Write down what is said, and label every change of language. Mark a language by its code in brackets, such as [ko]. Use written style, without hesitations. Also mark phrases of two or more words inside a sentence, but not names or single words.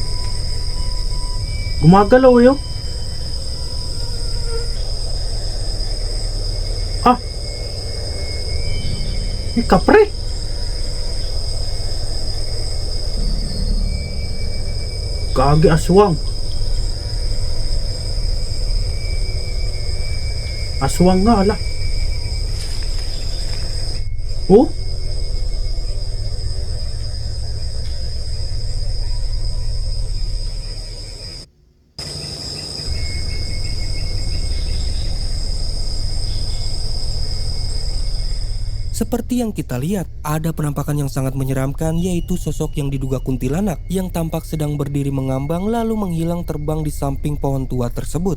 [tl] Gumagalaw yun? Ah! May kapre! Gagi aswang! Aswang nga ala! Oh? [id] Seperti yang kita lihat, ada penampakan yang sangat menyeramkan, yaitu sosok yang diduga kuntilanak yang tampak sedang berdiri mengambang lalu menghilang terbang di samping pohon tua tersebut.